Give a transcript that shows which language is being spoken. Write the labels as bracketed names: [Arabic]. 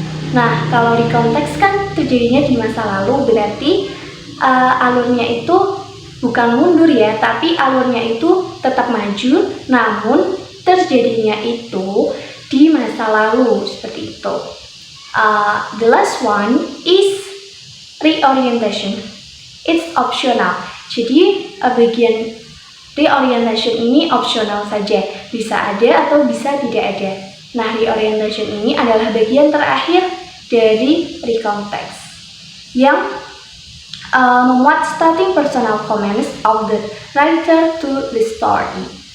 [Indonesian] Nah, kalau di konteks kan terjadinya di masa lalu, berarti alurnya itu bukan mundur ya, tapi alurnya itu tetap maju, namun terjadinya itu di masa lalu, seperti itu. [English] The last one is reorientation. It's optional. [Indonesian] Jadi bagian reorientation ini optional saja, bisa ada atau bisa tidak ada. Nah, reorientation ini adalah bagian terakhir dari recontext yang memuat [English] starting personal comments of the writer to the story.